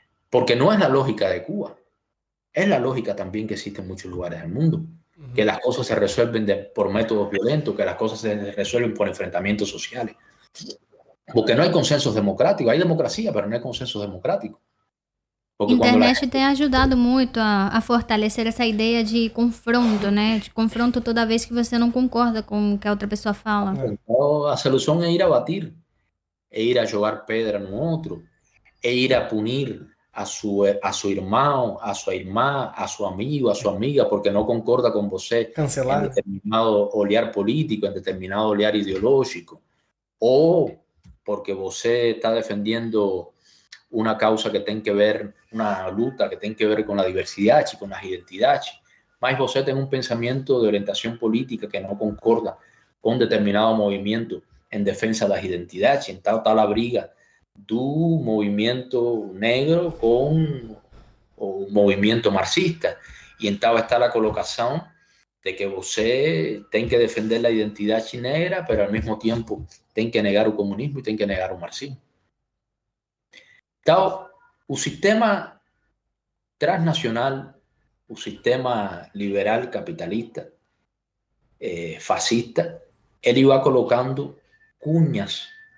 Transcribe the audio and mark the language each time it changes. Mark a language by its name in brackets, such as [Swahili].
[Spanish] Porque no es la lógica de Cuba, es la lógica también que existe en muchos lugares del mundo, que las cosas se resuelven por métodos violentos, que las cosas se resuelven por enfrentamientos sociales. Porque no hay consensos democráticos, hay democracia, pero no hay consensos democráticos. [Portuguese] A internet tem ajudado muito a fortalecer essa ideia de confronto, né? De confronto toda vez que você não concorda com o que a outra pessoa fala. Então, a solução é ir a batir, é ir a jogar pedra no outro, é ir a punir a su irmão, a sua irmã, a seu amigo, a sua amiga, porque não concorda com você Cancelar. em determinado olhar político, em determinado olhar ideológico, ou porque você está [Spanish] defendendo una causa que tiene que ver, una lucha que tiene que ver con la diversidad y con las identidades, mas você tem un pensamiento de orientación política que no concorda con determinado movimiento en defensa de las identidades. Entonces está la briga do movimiento negro con o movimiento marxista, y entonces está la colocación de que você tem que defender la identidad negra, pero al mismo tiempo tem que negar el comunismo y tem que negar el marxismo. [Portuguese] Então, o sistema transnacional, o sistema liberal capitalista, fascista, ele vai colocando cunhas